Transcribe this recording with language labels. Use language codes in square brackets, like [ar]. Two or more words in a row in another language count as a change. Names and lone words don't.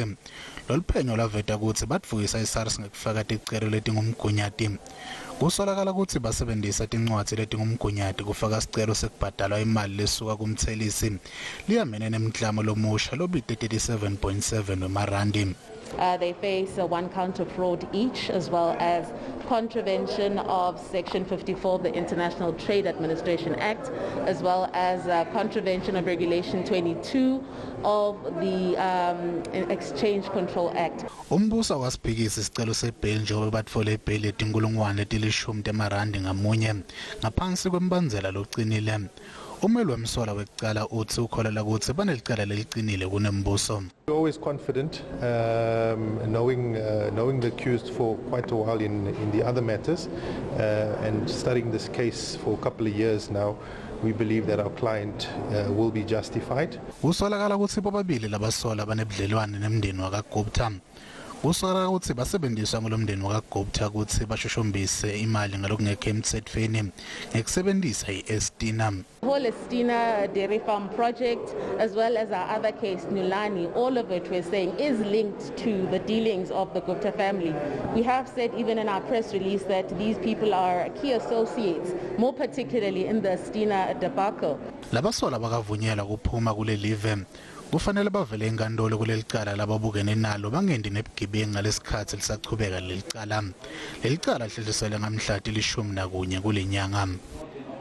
[ss] Lolu phenyo laveta kutsi batfukisa iSARS ngekufaka ticelo letingumgunyati. Kusolakala kutsi basebentisa tincwadzi letingumgunyati kufaka sicelo sekubhadalwa imali lesuka kumtselisi liyamene nemklamo lomusha lobite 37.7 wemarandi. [en] They face one count of fraud each, as well as contravention of Section 54 of the International Trade Administration Act, as well as contravention of Regulation 22 of the Exchange Control Act. [ss] Umbusa wasiphikisa isicelo sebheli njengoba batfole ibheli letinkulungwane letilishumi temarandi ngamunye ngaphansi kwembandzela locinile. Umeli wemsolwa wekucala uthi ukholela ukuthi banelicala lelicinile kunembuso. [en] We're always confident, knowing the accused for quite a while in the other matters, and studying this case for a couple of years now. We believe that our client will be justified. [ss] Kusolakala ukuthi bababili labasolwa banebudlelwane nemndeni wakaGupta. Kusolakala ukuthi basebenziswa ngolomndeni wakaGupta ukuthi bashoshombise imali ngalokungekho emthethweni ngekusebenzisa iEstina. [en] The whole eStina dairy farm project, as well as our other case, Nulani, all of it we're saying is linked to the dealings of the Gupta family. We have said even in our press release that these people are key associates, more particularly in the eStina debacle. [ss] Labasolwa bakavunyelwa kuphuma kule live. Kufanele bavele enkhantolo kuleli cala lababukene nalo bangendi nebugebengu ngalesikhathi lisachubeka leli cala. Leli cala lidluliselwe ngamhla 11 kule nyanga.